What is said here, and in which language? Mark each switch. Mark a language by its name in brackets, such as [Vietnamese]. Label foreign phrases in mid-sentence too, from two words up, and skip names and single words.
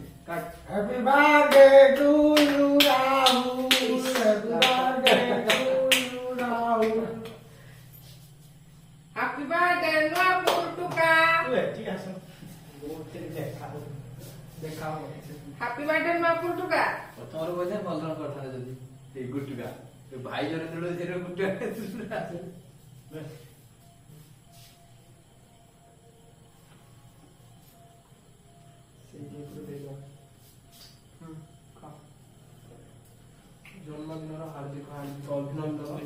[English] Happy birthday to you, Rahul. Happy birthday to you, Rahul. Happy birthday, Nuaputuka. [Bangla] ঠিক আছে দেখাও [English] Happy birthday, Nuaputuka. [Odia] ତମର ବୋଧେ ଭଲ କରିଥାନ୍ତେ ଯଦି ଏଇ ଗୁଟୁକା ଭାଇ ଜଣେ ତେଣୁ ସେଟା ଗୁଟୁକା ଜନ୍ମଦିନର ହାର୍ଦ୍ଦିକ ହାର୍ଦ୍ଦିକ ଅଭିନନ୍ଦନ।